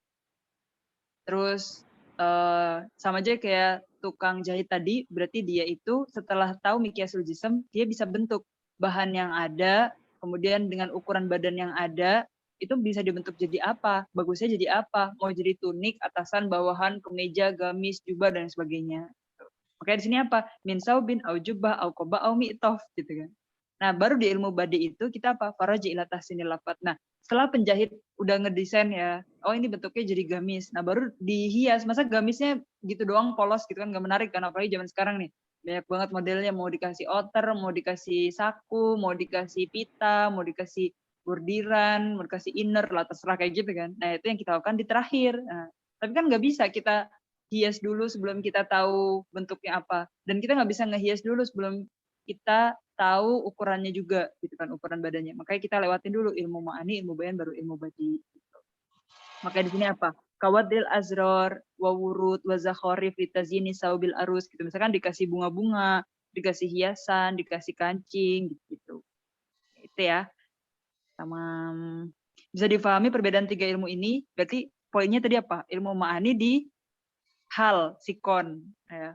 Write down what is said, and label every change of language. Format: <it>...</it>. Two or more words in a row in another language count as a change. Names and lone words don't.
<id>Terus sama aja kayak tukang jahit tadi, berarti dia itu setelah tahu</id> <ar>مقياس الجسم,</ar> <id>dia bisa bentuk bahan yang ada, kemudian dengan ukuran badan yang ada, itu bisa dibentuk jadi apa, bagusnya jadi apa, mau jadi tunik, atasan, bawahan, kemeja, gamis, jubah, dan sebagainya. Makanya di sini apa?</id> <ar>من ثوب أو جبة أو قباء أو معطف,</ar> <id>gitu kan. Nah, baru di ilmu badi itu kita apa?</id> <ar>فارجع إلى تحسين اللفظ.</ar> <id>Nah, setelah penjahit udah ngedesain ya, oh ini bentuknya jadi gamis. Nah, baru dihias. Masa gamisnya gitu doang polos gitu kan, nggak menarik kan, apalagi zaman sekarang nih. Banyak banget modelnya, mau dikasih outer, mau dikasih saku, mau dikasih pita, mau dikasih bordiran, mau dikasih inner lah, terserah kayak gitu kan. Nah, itu yang kita lakukan di terakhir. Nah, tapi kan nggak bisa kita hias dulu sebelum kita tahu bentuknya apa. Dan kita nggak bisa ngehias dulu sebelum kita tahu ukurannya juga, gitu kan, ukuran badannya. Makanya kita lewatin dulu ilmu ma'ani, ilmu bayan, baru ilmu badi. Gitu. Makanya di sini apa?</id> <ar>كوضع الأزرار والطرز والزخارف لتزيين ثوب العروس.</ar> <id>Gitu. Misalkan dikasih bunga-bunga, dikasih hiasan, dikasih kancing, gitu. Itu ya. Sama bisa difahami perbedaan tiga ilmu ini. Berarti poinnya tadi apa? Ilmu ma'ani di hal, sikon. Ya.</id>